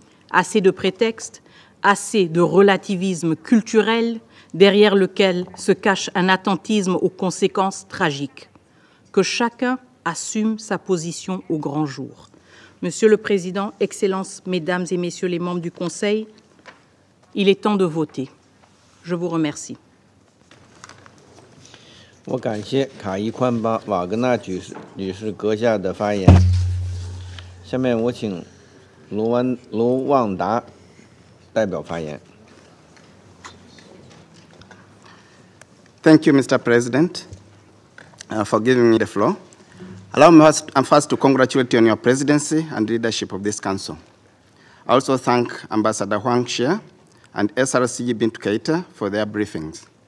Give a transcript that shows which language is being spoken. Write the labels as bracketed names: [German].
[French] Assez de prétextes, assez de relativisme culturel derrière lequel se cache un attentisme aux conséquences tragiques. Que chacun assume sa position au grand jour. Monsieur le Président, Excellences, Mesdames et Messieurs les membres du Conseil, il est temps de voter. Je vous remercie. [Chinese] 我感谢卡伊宽巴瓦格纳女士阁下的发言。下面我请卢旺达代表发言。 [English] Thank you, Mr. President, for giving me the floor. Allow me first to congratulate you on your presidency and leadership of this council. I also thank Ambassador Huang Xia and SRC Bintu Keita for their briefings.